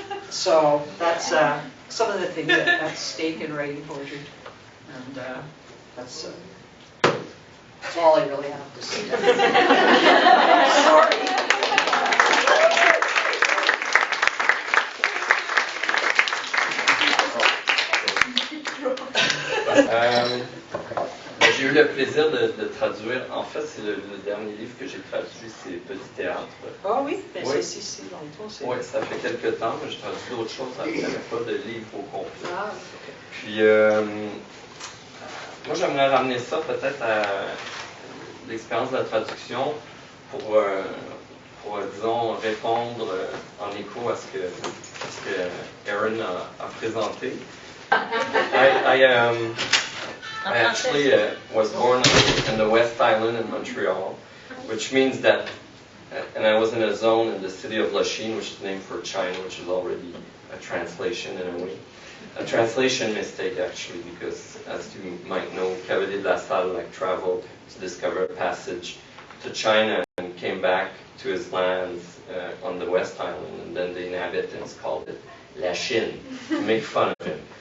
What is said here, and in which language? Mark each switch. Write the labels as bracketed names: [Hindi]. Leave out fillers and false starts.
[English] So that's some of the things that's at stake in writing poetry, and that's all I really have to say. Sorry. [French] Bonjour. le plaisir de traduire. En fait, c'est le dernier livre que j'ai traduit, c'est Petit théâtre. Ah oui, mais Oui. c'est dans le fond, c'est... Oui, ça fait quelques temps, mais j'ai traduit d'autres choses. Il n'y avait pas de livre au complet. Ah, ok. Puis, moi, j'aimerais ramener ça peut-être à l'expérience de la traduction pour disons, répondre en écho à ce que Erin a présenté. [English] I actually was born in the West Island in Montreal, which means that, and I was in a zone in the city of Lachine, which is named for China, which is already a translation in a way. A translation mistake, actually, because as you might know, Cavalier de la Salle traveled to discover a passage to China and came back to his lands on the West Island, and then the inhabitants called it La Chine to make fun of him.